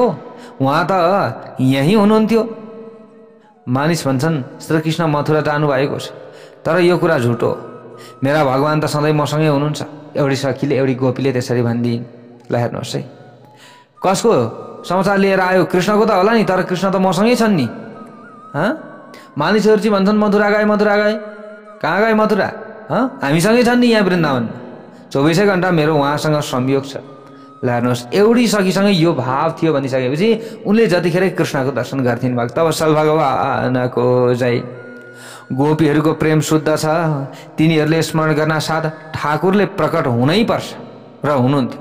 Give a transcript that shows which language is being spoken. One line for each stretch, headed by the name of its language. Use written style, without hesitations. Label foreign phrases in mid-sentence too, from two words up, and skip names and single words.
Nepali: उहाँ त यहीँ हुनुहुन्थ्यो। मानिस भन्छन् श्रीकृष्ण मथुरा जानुभएको छ, तर यो कुरा झुटो, मेरा भगवान् त सधैँ मसँगै हुनुहुन्छ। एउटी सखीले, एउटी गोपीले त्यसरी भनिदिन्। ल हेर्नुहोस् है, कसको समाचार लिएर आयो? कृष्णको त होला नि, तर कृष्ण त मसँगै छन् नि। मानिसहरू चाहिँ भन्छन् मथुरा गए, मथुरा गए। कहाँ गए मथुरा? हामीसँगै छन् नि यहाँ वृन्दावनमा, 24 घण्टा मेरो उहाँसँग संयोग छ। ल हेर्नुहोस्, एउटी सखीसँगै यो भाव थियो भनिसकेपछि उनले जतिखेर कृष्णको दर्शन गर्थिन् भक्त वत्सल भगवानको जय। गोपीहरूको प्रेम शुद्ध छ, तिनीहरूले स्मरण गर्न साथ ठाकुरले प्रकट हुनै पर्छ र हुनुहुन्थ्यो।